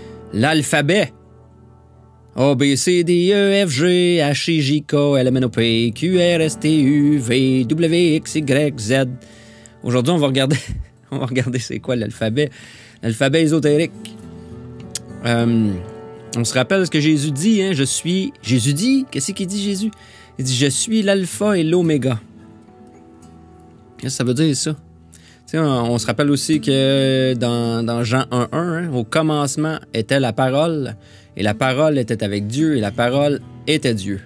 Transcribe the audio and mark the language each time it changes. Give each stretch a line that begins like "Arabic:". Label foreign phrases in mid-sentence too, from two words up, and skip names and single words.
French: l'alphabet. A, B, C, D, E, F, G, H, I, J, K, L, M, N, O, P, Q, R, S, T, U, V, W, X, Y, Z. Aujourd'hui, on va regarder c'est quoi l'alphabet. L'alphabet ésotérique. On se rappelle ce que Jésus dit, hein? Jésus dit, qu'est-ce qu'il dit, Jésus? Il dit, je suis l'alpha et l'oméga. Qu'est-ce que ça veut dire, ça? On se rappelle aussi que dans Jean 1.1, hein, au commencement était la parole, et la parole était avec Dieu, et la parole était Dieu.